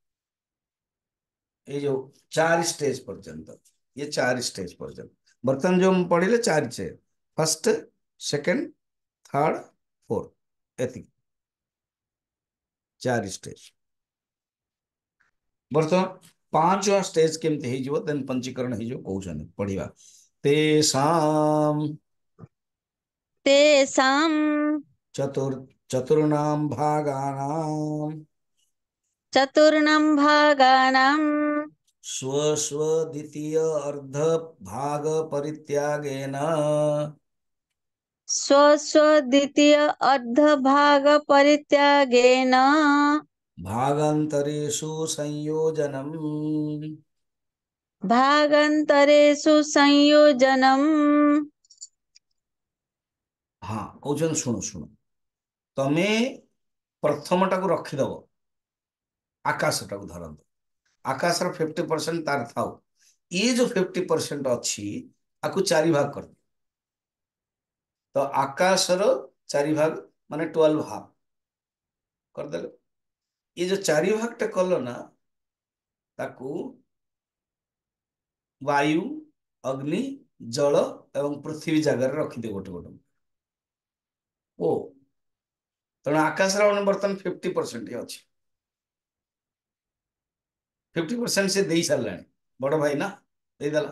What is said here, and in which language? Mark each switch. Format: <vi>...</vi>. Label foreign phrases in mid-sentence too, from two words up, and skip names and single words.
<or>ଏଇ ଯୋଉ 4 ଷ୍ଟେଜ ପର୍ଯ୍ୟନ୍ତ, ଇଏ 4 ଷ୍ଟେଜ ପର୍ଯ୍ୟନ୍ତ ବର୍ତ୍ତମାନ ଯୋଉ ପଢିଲେ 4 ଷ୍ଟେଜ,</or> <en>first, second, third, fourth,</en> <or>ଏତିକି 4 ଷ୍ଟେଜ। ବର୍ତ୍ତମାନ 5वा ଷ୍ଟେଜ କେମିତି ହେଇଯିବ, ଦେନ୍ ପଞ୍ଚୀକରଣ ହେଇଯିବ କହୁଛନ୍ତି, ପଢିବା।</or> <sa>ତେଷାମ୍ तेषां ଚତୁର୍ ଚତୁର୍ଣାମ୍ ଭାଗାନାମ୍ चतुर्णां भागानां स्व स्व द्वितीय अर्ध भाग परित्यागेन स्व स्व द्वितीय अर्धभाग परित्यागेन भागान्तरेषु संयोजनम्। भागान्तरेषु संयोजनम्।</sa> <or>ହଁ କହୁଛନ୍ତି, ଶୁଣ ଶୁଣ, ତମେ ପ୍ରଥମଟାକୁ ରଖିଦବ, ଆକାଶଟାକୁ ଧରନ୍ତୁ। ଆକାଶର 50% ତାର ଥାଉ। ଇଏ ଯୋଉ 50% ଅଛି, ଆକୁ 4 ଭାଗ କରିଦିଅ। ତ ଆକାଶର 4 ଭାଗ ମାନେ 12 ହାଫ କରିଦେଲେ।</or> <hi>ये जो</hi> <or>4 ଭାଗଟେ କଲ ନା, ତାକୁ ବାୟୁ, ଅଗ୍ନି, ଜଳ ଏବଂ ପୃଥିବୀ ଜାଗାରେ ରଖିଦିଅ ଗୋଟେ ଗୋଟେ। ଓ ତେଣୁ ଆକାଶର ବର୍ତ୍ତମାନ 50% ଅଛି। 50% ସେ ଦେଇ ସାରିଲାଣି, ବଡ ଭାଇ ନା, ଦେଇଦେଲା।</or>